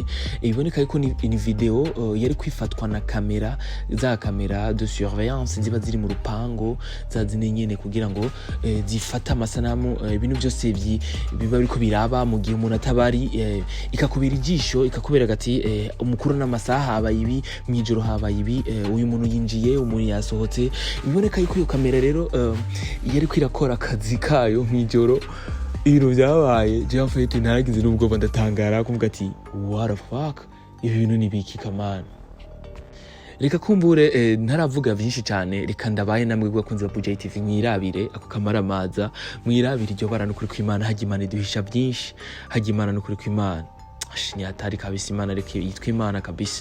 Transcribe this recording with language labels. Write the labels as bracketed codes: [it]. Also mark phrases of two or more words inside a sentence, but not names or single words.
[rn] Iboneka yuko ni video yari kwifatwa na kamera [fr] de surveillance [rn] ziba ziri mu rupango zazine nyene kugira ngo zifata amasanamu ibintu byose biba biriko biraba mu gihe umuntu atabari, ikakubira ijisho ikakubera gati umukuru n'amasaha haba ibi mwijoro haba ibi, uyu muntu yinjiye umuntu yasohotse. Iboneka yuko iyo kamera rero yari kwirakora akazi kayo mwijoro. Ibintu byabaye je mfite ntaragize n'ubwo ndatangara kuvuga ati [en] what the fuck, [rn] ibi bintu ni biki kamana. Reka kumbure ntaravuga byinshi cyane, reka ndabaye namwe bakunze ba Buja TV mwirabire ako Nakamaramaza, mwirabire iryo barano kuri kw'Imana, hajya Imana iduhisha byinshi, hajya Imana no kuri kw'Imana. Ni hatari kabisa, Imana reke yitwa Imana kabisa.